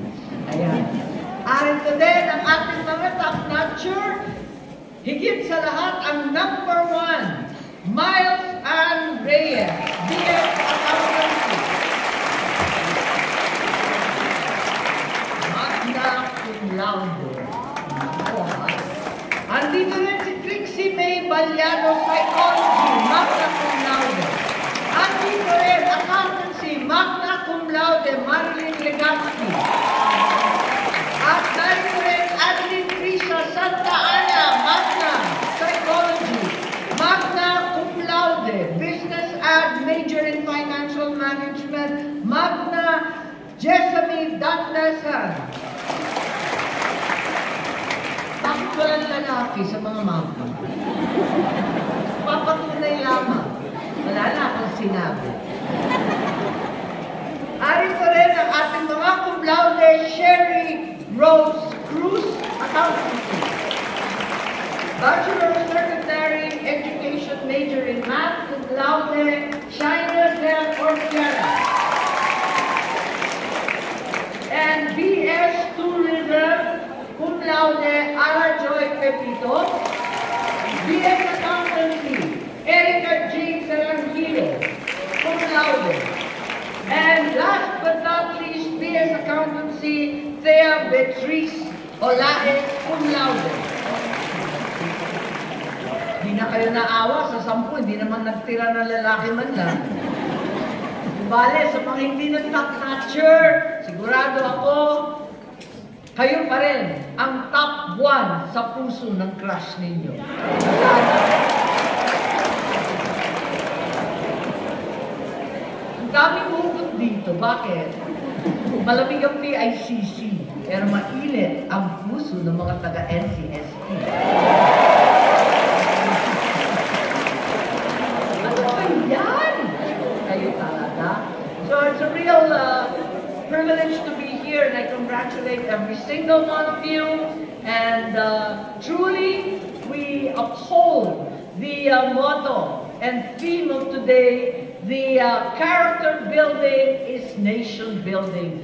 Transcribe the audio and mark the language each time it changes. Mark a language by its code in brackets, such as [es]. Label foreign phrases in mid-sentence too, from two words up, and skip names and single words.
[tl] Ayan. Arito din ang ating mga top-notcher, higit sa lahat ang #1, [en] Miles and Reyes, BS Accountancy. [la] Magna cum laude. [tl] Andito rin si Trixie May Baliano, Psychology, [la] magna cum laude. [tl] Andito rin Accountancy, [la] magna cum laude, Marilyn Legaspi. [tl] At narito rin Adeline Risa Santa Ana, magna Psychology, [la] magna cum laude, [en] Business Ad, Major in Financial Management, [tl] magna Jessamine Dandasan. Bakit walang lalaki sa mga mapa? Papatunay lamang. Wala na akong sinabi. Arito rin ang ating mga [la] cum laude, [tl] Sherry Rose Cruz, Accountancy. [en] Bachelor of Secondary Education, Major in Math, [la] cum laude, China Del Ortega. [en] And BS Tourism, [la] cum laude, Ara Joy Pepito. [en] BS Accountancy, Erica J. [la] Sarangilo, cum laude. [en] And last but not least, BS Accountancy, Thea Beatrice Olae, [la] cum laude. [tl] Hindi na kayo naawa sa 10, hindi naman nagtira ng lalaki man lang. Bale, sa mga hindi nag-top-notcher, sigurado ako, kayo pa rin ang top 1 sa puso ng crush ninyo. Ang daming hugot dito. Bakit? Malamig ang PICC. pero mainit ang puso ng mga taga-NCST. Ano ba yan? Kayo talaga. [en] So it's a real privilege to be here, and I congratulate every single one of you. And truly, we uphold the motto and theme of today. The character building is nation building.